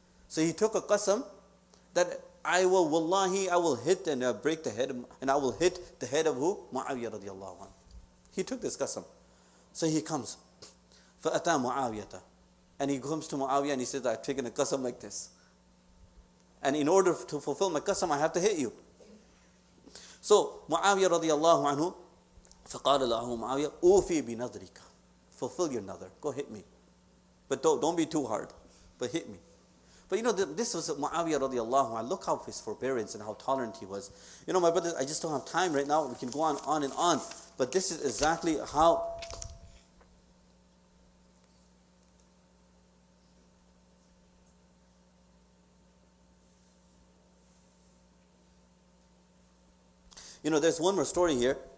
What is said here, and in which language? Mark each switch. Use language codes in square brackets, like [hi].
[en] So he took a qasam that I will hit and break the head, and I will hit the head of who? Muawiyah radiallahu anhu. He took this qasam. So he comes. [ar] فَأَتَى مُعَاوِيَةَ. [en] And he comes to Muawiyah and he says, I've taken a qasam like this. And in order to fulfill my qasam, I have to hit you. So [ar] Muawiyah radiallahu anhu, فَقَالَ لَهُ مُعَاوِيَةَ أُوفِي بِنَظْرِكَ. [en] Fulfill your nadhr. Go hit me. But don't be too hard. But hit me. But this was Muawiyah radiallahu anhu. Look how his forbearance and how tolerant he was. My brothers, I just don't have time right now. We can go on and on. But this is exactly how there's one more story here.